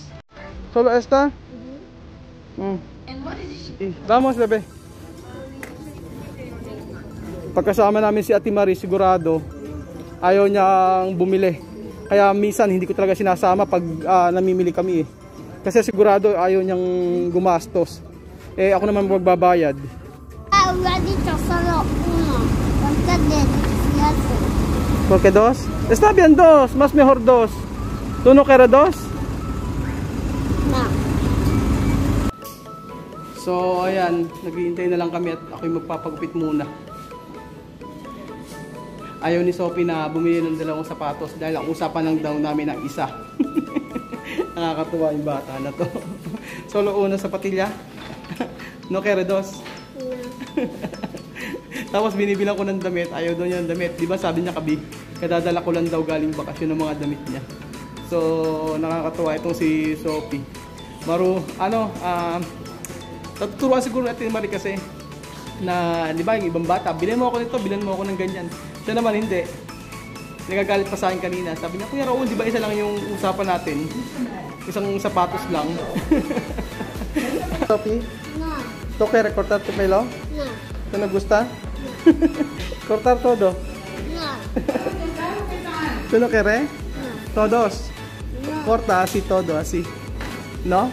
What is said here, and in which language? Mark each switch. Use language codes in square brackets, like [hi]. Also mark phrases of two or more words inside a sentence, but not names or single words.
[es] ¿Solo esta? Vamos, bebe. [tl] Pagkasama namin si Ate Marie, sigurado ayaw niyang bumili. Kaya minsan hindi ko talaga sinasama pag namimili kami eh. Kasi sigurado ayaw niyang gumastos. Eh ako naman magbabayad. [es] ¿Por qué dos? Está bien dos, más mejor dos. ¿Tú no quieres dos? No. [tl] So ayan, naghihintay na lang kami at ako'y magpapagupit muna. Ayaw ni Sophie na bumili ng dalawang sapatos dahil ang usapan lang daw namin ang isa. Nakakatuwa yung bata na to. [es] Solo una sapatilya. No quieres dos? No. [tl] Tapos binibilang ko ng damit, ayaw daw niya ng damit. Di ba sabi niya kabi, kadadala ko lang daw galing bakasyon ng mga damit niya. So nakakatuwa itong si Sophie. Tuturuan siguro natin Marie kasi na di ba yung ibang bata, bilhin mo ako nito, bilhin mo ako ng ganyan. Siya naman hindi. Nagagalit pa sa akin kanina. Sabi niya, Kuya Raul, di ba isa lang yung usapan natin? Isang sapatos lang. Sophie? [es] No. ¿Tú quieres cortar tu pelo? No. ¿Te no gusta? Cortar todo. No. ¿Tú no quieres? No. Todos. No. Corta así todo, así. ¿No?